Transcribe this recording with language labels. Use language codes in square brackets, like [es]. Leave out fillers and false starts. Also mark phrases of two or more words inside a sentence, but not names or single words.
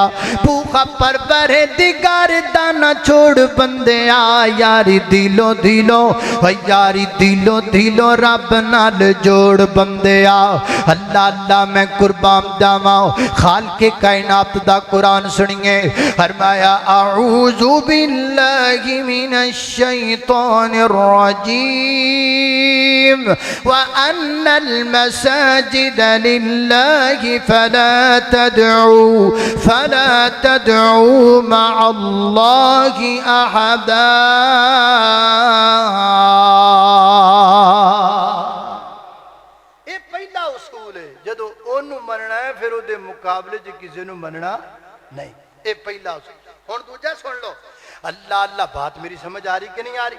[pa] بھوکھا پروردگار دا نا چھوڑ بندیا، یاری دلوں دلوں او یاری دلوں دلوں رب نال جوڑ بندیا. اللہ اللہ، میں قربان جاواں خالقِ کائنات دا قرآن سنیے. [ar] فرمایا أعوذ بالله من الشيطان الرجيم وأن المساجد لله فلا تدعوا مع الله أحدا. [pa] جدوں اونوں مننا ہے فیر اوہدے مقابلے چ کسی نوں مننا نہیں. یہ پہلا اصول۔ ہن دوجا سن لو. [ur] اللہ اللہ، بات میری سمجھ آ رہی کہ نہیں آ رہی?